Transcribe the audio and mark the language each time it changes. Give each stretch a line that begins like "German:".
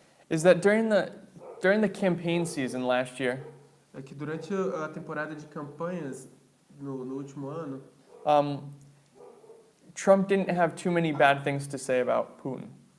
English: is that during the campaign season last year,
Portuguese: é que durante a temporada de campanhas no último ano,
English: Trump didn't have too many bad things to say about Putin.